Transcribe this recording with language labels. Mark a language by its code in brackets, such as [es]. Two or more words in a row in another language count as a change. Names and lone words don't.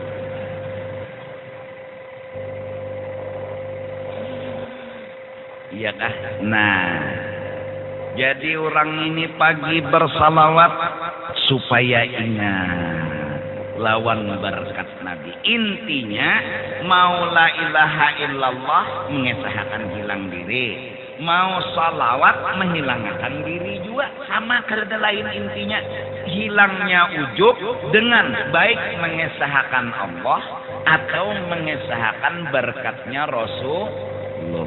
[id] Iya kah? Nah, jadi orang ini pagi bersalawat supaya ingat lawan berkat Nabi. Intinya mau [ar] لا إله إلا الله [id] mengesahkan hilang diri. Mau salawat menghilangkan diri juga sama kerja lain intinya hilangnya ujub dengan baik mengesahkan Allah atau mengesahkan berkatnya Rasulullah.